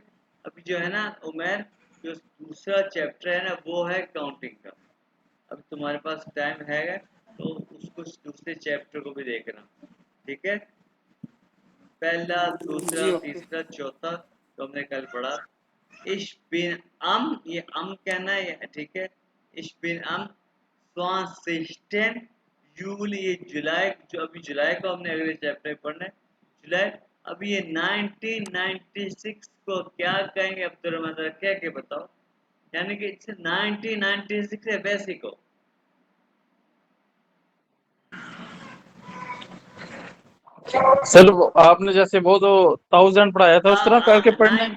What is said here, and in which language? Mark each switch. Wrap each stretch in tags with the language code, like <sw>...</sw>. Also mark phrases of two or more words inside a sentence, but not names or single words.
<hi>अभी जो है ना उमेर जो दूसरा चैप्टर है ना वो है काउंटिंग का। अब तुम्हारे पास टाइम है तो उसको दूसरे चैप्टर को भी देखना ठीक है। पहला दूसरा जी ओके। तीसरा चौथा तो हमने कल पढ़ा।</hi> <de>Ich bin</de> <hi>ये कहना है ठीक है।</hi> <de>Ich bin am 20.</de> <hi>जूली ये जुलाई जो अभी जुलाई को हमने अगले चैप्टर में पढ़ना है जुलाई। अभी ये 1996 को क्या कहेंगे अब्दुल रहमान क्या के बताओ। यानी कि 1996 है वैसे को। सर आपने जैसे वो तो 1000 पढ़ाया था उस तरह करके पढ़ना है।</hi>